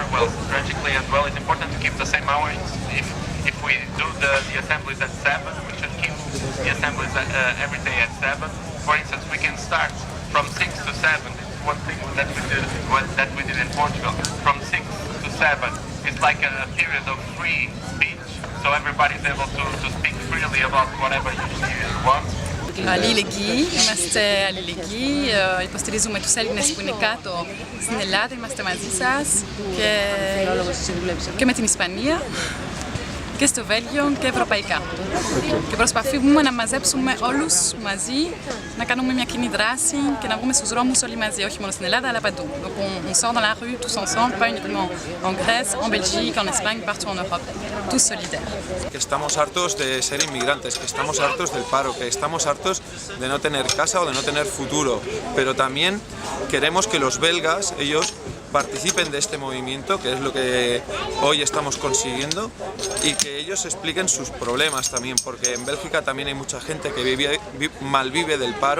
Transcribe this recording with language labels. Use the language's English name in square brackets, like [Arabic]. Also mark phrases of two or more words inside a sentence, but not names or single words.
[English] Well, tragically as well, it's important to keep the same hour. If we do the assemblies at 7, we should keep the assemblies every day at 7. For instance, we can start from 6 to 7. It's one thing that we did in Portugal. From 6 to 7, it's like a period of free speech, so everybody's able to speak freely about whatever you want. [Greek] Αλληλεγγύη, είμαστε αλληλεγγύη, υποστηρίζουμε τους Έλληνες που είναι κάτω στην Ελλάδα, είμαστε μαζί σας και με την Ισπανία και στο Βέλγιο και ευρωπαϊκά. Και προσπαθούμε να μαζέψουμε όλους μαζί, να κάνουμε μια κοινή δράση και να βγούμε στους δρόμους όλοι μαζί, όχι μόνο στην Ελλάδα αλλά παντού. [French] Donc on sort dans la rue tous ensemble, pas uniquement en Grèce, en Belgique, en Espagne, partout en Europe, tous solidaires. [Spanish] Que estamos hartos de ser inmigrantes, que estamos hartos del paro, que estamos hartos de no tener casa o de no tener futuro, pero también queremos que los belgas, ellos participen de este movimiento, que es lo que hoy estamos consiguiendo, y que ellos expliquen sus problemas también, porque en Bélgica también hay mucha gente que malvive del paro.